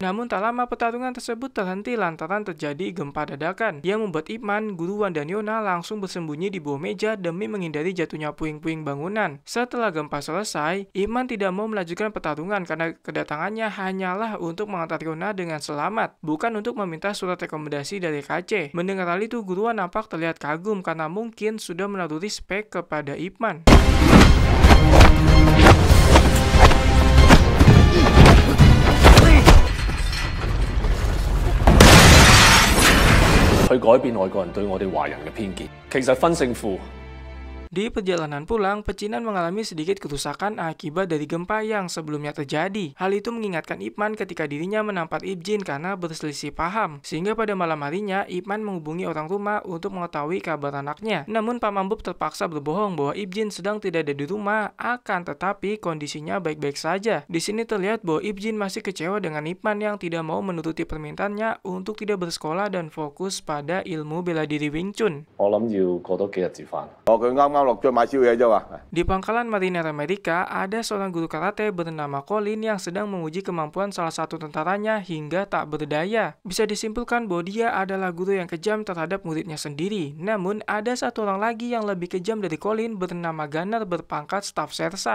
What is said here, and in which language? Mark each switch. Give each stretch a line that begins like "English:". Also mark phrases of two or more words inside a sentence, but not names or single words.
Indonesian: Namun tak lama pertarungan tersebut terhenti lantaran terjadi gempa dadakan yang membuat Ip Man, Guruwan dan Yona langsung bersembunyi di bawah meja demi menghindari jatuhnya puing-puing bangunan. Setelah gempa selesai, Ip Man tidak mau melanjutkan pertarungan karena kedatangannya hanyalah untuk mengantar Yona dengan selamat, bukan untuk meminta surat rekomendasi dari KC. Mendengar hal itu, Guruwan nampak terlihat kagum karena mungkin sudah menaruh respek kepada Ip Man.
Cantonese: 佢改變外國人對我哋華人嘅偏見。其實分勝負。
Indonesian: Di perjalanan pulang, pecinan mengalami sedikit kerusakan akibat dari gempa yang sebelumnya terjadi. Hal itu mengingatkan Ip Man ketika dirinya menampar Ip Jin karena berselisih paham. Sehingga pada malam harinya, Ip Man menghubungi orang rumah untuk mengetahui kabar anaknya. Namun Pak Mambub terpaksa berbohong bahwa Ip Jin sedang tidak ada di rumah, akan tetapi kondisinya baik-baik saja. Di sini terlihat bahwa Ip Jin masih kecewa dengan Ip Man yang tidak mau menuruti permintaannya untuk tidak bersekolah dan fokus pada ilmu bela diri Wing Chun.
Cantonese: 我諗要過多幾日至返。佢啱啱落咗買宵夜啫嘛。
Indonesian: Di pangkalan marinir Amerika, ada seorang guru karate bernama Colin yang sedang menguji kemampuan salah satu tentaranya hingga tak berdaya. Bisa disimpulkan bahwa dia adalah guru yang kejam terhadap muridnya sendiri. Namun, ada satu orang lagi yang lebih kejam dari Colin bernama Gunner berpangkat staf sersan.